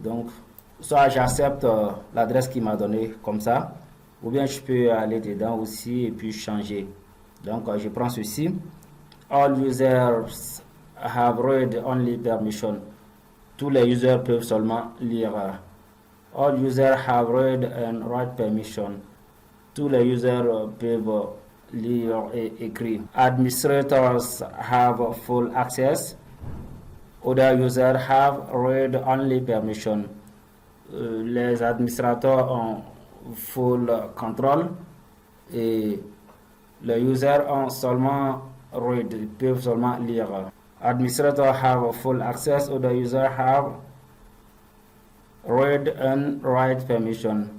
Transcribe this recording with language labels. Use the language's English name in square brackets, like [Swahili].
[French] Donc, soit j'accepte l'adresse qu'il m'a donnée comme ça, ou bien je peux aller dedans aussi et puis changer. Donc, je prends ceci. [English] All users have read-only permission. [French] Tous les users peuvent seulement lire. [English] All users have read and write permission. [French] Tous les users peuvent lire et écrire. [English] Administrators have full access. Other users have read-only permission. [French] Les administrateurs ont [English] full control [French] et les users ont seulement read, ils peuvent seulement lire. [English] Administrators have full access. Other users have read and write permission.